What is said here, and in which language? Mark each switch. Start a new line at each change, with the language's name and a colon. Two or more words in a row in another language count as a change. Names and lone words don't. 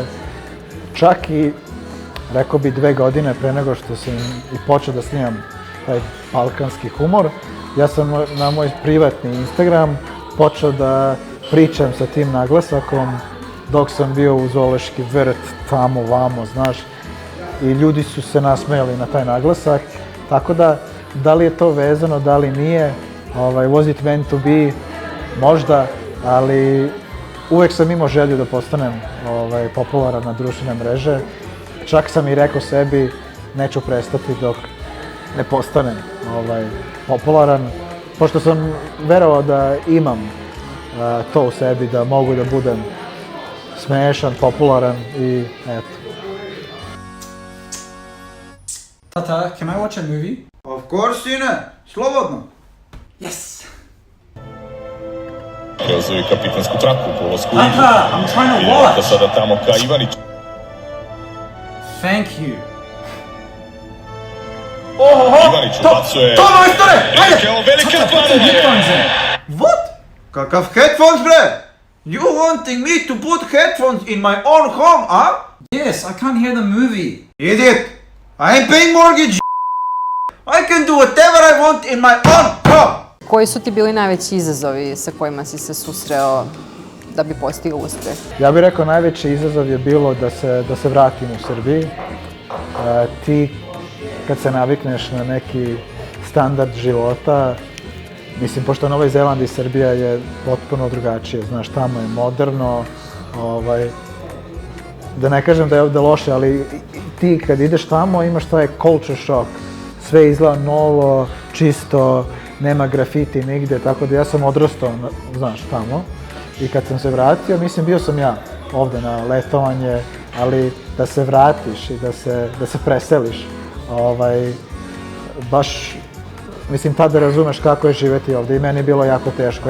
Serbian: Čak i, rekao bi, 2 godine pre nego što sam i počeo da snimam taj balkanski humor, ja sam na moj privatni Instagram počeo da pričam sa tim naglasakom dok sam bio u zoološki vrt, tamo, vamo, znaš. I ljudi su se nasmejali na taj naglasak, tako da li je to vezano, da li nije,
English: was it meant to be,
Serbian: možda, ali uvek sam imao želju da postanem popularan na društvene mreže. Čak sam i rekao sebi, neću prestati dok ne postanem popularan, pošto sam verovao da imam to u sebi, da mogu da budem smešan, popularan i eto. Tata,
English: can I watch a movie? Of course,
Serbian: sine, slobodno.
English: Yes!
Serbian: Preuzeo kapitansku traku po ulasku. Tata,
English: I'm trying to watch! watch!
Serbian: Sada tamo ka Ivanić.
English: Thank you.
Serbian: Ivanić ubacuje. To majstore! Ajde! Evo velike Tata,
English: put some headphones in.
Serbian: What? Kakav headphones, bre?
English: You wanting me to put headphones in my own home, huh? Yes, I can't hear the movie. Idiot! I ain't paying mortgage. I can do whatever I want in my own home.
Serbian: Koji su ti bili najveći izazovi sa kojima si se susreo da bi postigao uspeh? Ja bih rekao najveći izazov je bilo da se vratim u Srbiji. Ti kad se navikneš na neki standard života, mislim, pošto Novoj Zeland i Srbija je potpuno drugačije, znaš, tamo je moderno, da ne kažem da je ovde loše, ali ti kad ideš tamo imaš taj
English: culture shock,
Serbian: sve izgleda novo, čisto, nema grafiti nigde, tako da ja sam odrastao, znaš, tamo. I kad sam se vratio, mislim, bio sam ja ovde na letovanje, ali da se vratiš i da se preseliš, baš, mislim, tada razumeš kako je živeti ovde i meni je bilo jako teško.